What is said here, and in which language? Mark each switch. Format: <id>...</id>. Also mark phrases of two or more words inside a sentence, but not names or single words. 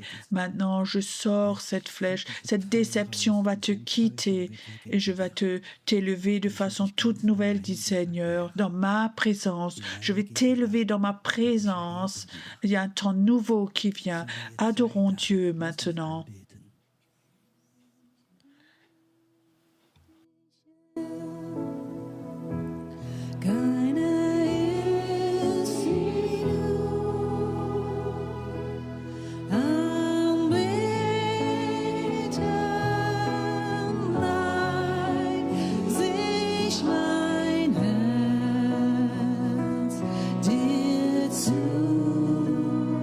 <fr>Maintenant, je sors cette flèche. Cette déception va te quitter et je vais t'élever de façon toute nouvelle, dit Seigneur, dans ma présence. Je vais t'élever dans ma présence. Il y a un temps nouveau qui vient. Adorons Dieu maintenant.</fr> <de>Keiner ist wie du. Anbeten neigt sich mein Herz dir zu.</de>